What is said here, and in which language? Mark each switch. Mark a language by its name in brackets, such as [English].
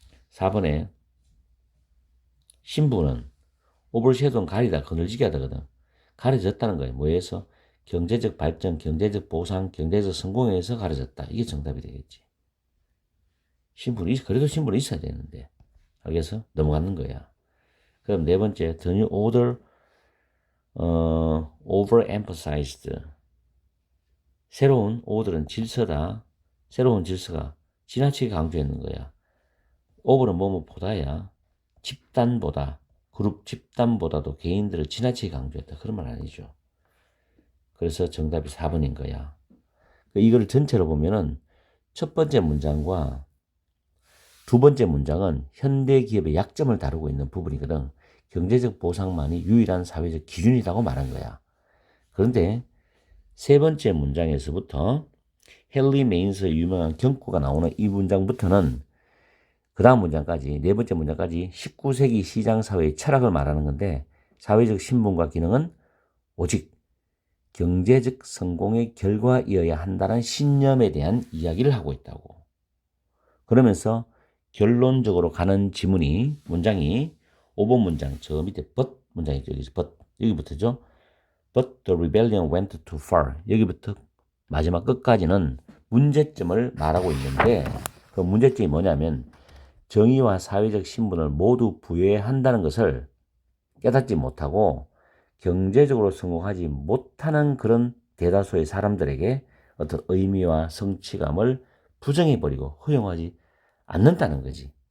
[Korean] 4번에 신분은 오버섀도우는 가리다, 그늘지게 하다거든. 가려졌다는 거예요. 뭐에서? 경제적 발전, 경제적 보상, 경제적 성공에 의해서 가려졌다. 이게 정답이 되겠지. 그래도 신분이 있어야 되는데. 알겠어? 넘어가는 거야. 그럼 네 번째, [English] the new order, overemphasized. [Korean] 새로운 order는 질서다. 새로운 질서가 지나치게 강조했는 거야. over는 뭐뭐보다야. 집단보다, 그룹 집단보다도 개인들을 지나치게 강조했다. 그런 말 아니죠. 그래서 정답이 4번인 거야. 이걸 전체로 보면은 첫 번째 문장과 두 번째 문장은 현대 기업의 약점을 다루고 있는 부분이거든. 경제적 보상만이 유일한 사회적 기준이라고 말한 거야. 그런데 세 번째 문장에서부터 헨리 메인스의 유명한 경고가 나오는 이 문장부터는 그 다음 문장까지, 네 번째 문장까지 19세기 시장사회의 철학을 말하는 건데 사회적 신분과 기능은 오직 경제적 성공의 결과이어야 한다는 신념에 대한 이야기를 하고 있다고. 그러면서 결론적으로 가는 지문이 문장이 5번 문장 저 밑에 but 문장이죠. 여기서 but 여기부터죠. [English] But the rebellion went too far. [Korean] 여기부터 마지막 끝까지는 문제점을 말하고 있는데 그 문제점이 뭐냐면 정의와 사회적 신분을 모두 부여해야 한다는 것을 깨닫지 못하고 경제적으로 성공하지 못하는 그런 대다수의 사람들에게 어떤 의미와 성취감을 부정해버리고 허용하지 않는다는 거지.